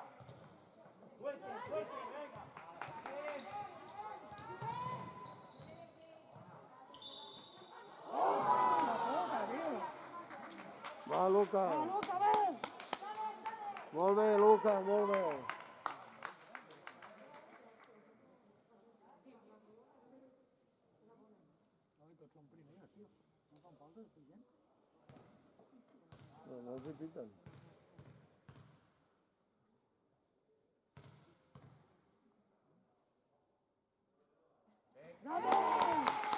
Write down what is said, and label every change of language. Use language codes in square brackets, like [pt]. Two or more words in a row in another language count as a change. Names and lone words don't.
[es] Suelte, venga. Va, Luca. Luca, ven. [ca] Molt bé, Luca, molt bé. Tots són primers, tio. No fan falta de gent. No els hi piquen. [es] ¡Vamos!